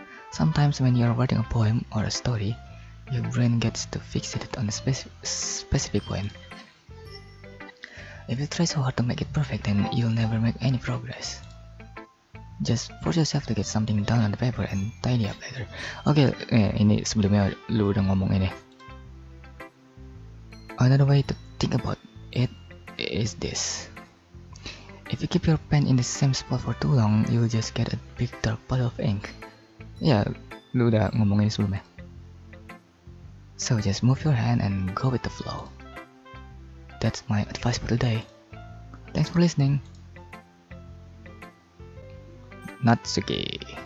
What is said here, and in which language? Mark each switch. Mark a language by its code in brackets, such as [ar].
[en] Sometimes when you're writing a poem or a story, your brain gets too fixated on a specific poem. If you try so hard to make it perfect, then you'll never make any progress. Just force yourself to get something down on the paper and tidy up later. [id] Oke, ini sebelumnya lu udah ngomong ini. [en] Another way to think about it is this. If you keep your pen in the same spot for too long, you'll just get a big dark puddle of ink. [id] Ya, lu udah ngomongin sebelumnya. [en] So just move your hand and go with the flow. That's my advice for today. Thanks for listening. Natsuki.